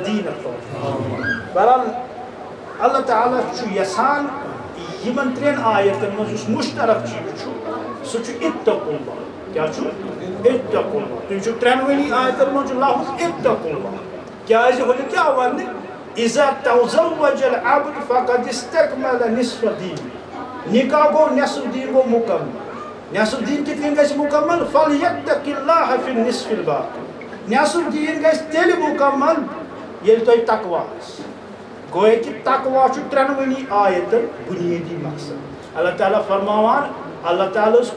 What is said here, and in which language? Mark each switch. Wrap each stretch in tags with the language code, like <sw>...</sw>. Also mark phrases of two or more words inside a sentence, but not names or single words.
<ks>دیٖنکھ توفیٖق بہرحال اللہ تعالیٰ چھُ یژھان یِمن ترٛٮ۪ن آیتن منٛز یُس مُشترک چیٖز چھُ سُہ چھُ</ks> <ar>اتقوا اللہ</ar> <ks>کیٛاہ چھُ</ks> <ar>اتقوا اللہ</ar> <ks>تُہۍ چھُو ترٛٮ۪نوٕنی آیتن منٛز چھُ لفظ</ks> <ar>اتقوا اللہ</ar> <ks>کیٛازِ ہُتہِ کیٛاہ وننہِ</ks> <ar>اذا تزوج العبد فقد استكمل نصف دین</ar> <ks>نکاح گوٚو نصف دیٖن گوٚو مُکمل نصف دیٖن کِتھ کٔنۍ گژھِ مُکمل</ks> <ar>فلیتق اللہ فی النصف الباقی</ar> <ks>نصف دیٖن گژھِ تیٚلہِ مُکمل ییٚلہِ تۄہہِ تقوا آسہِ گویا کہ تقوا چھُ ترٛٮ۪نوٕنی آیتن بُنیٲدی مقصد اللہ تعالیٰ فرماوان اللہ تعالیٰ ہس</ks>